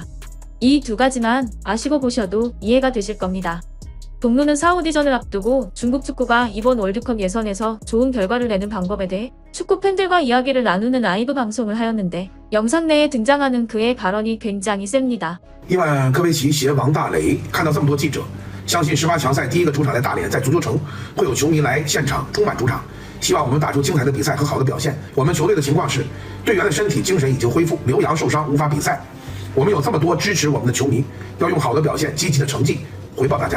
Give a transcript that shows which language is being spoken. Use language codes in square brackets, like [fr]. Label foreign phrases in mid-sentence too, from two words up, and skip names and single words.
[ko] 이 두 가지만 아시고 보셔도 이해가 되실 겁니다. 동료는 사우디전을 앞두고 중국 축구가 이번 월드컵 예선에서 좋은 결과를 내는 방법에 대해 축구 팬들과 이야기를 나누는 라이브 방송을 하였는데 영상 내에 등장하는 그의 발언이 굉장히 셉니다. [zh] 伊万科维奇携王大雷看到这么多记者，相信18强赛第一个主场在大连，在足球城会有球迷来现场充满主场，希望我们打出精彩的比赛和好的表现。我们球队的情况是，队员的身体、精神已经恢复，刘洋受伤无法比赛。我们有这么多支持我们的球迷，要用好的表现、积极的成绩回报大家。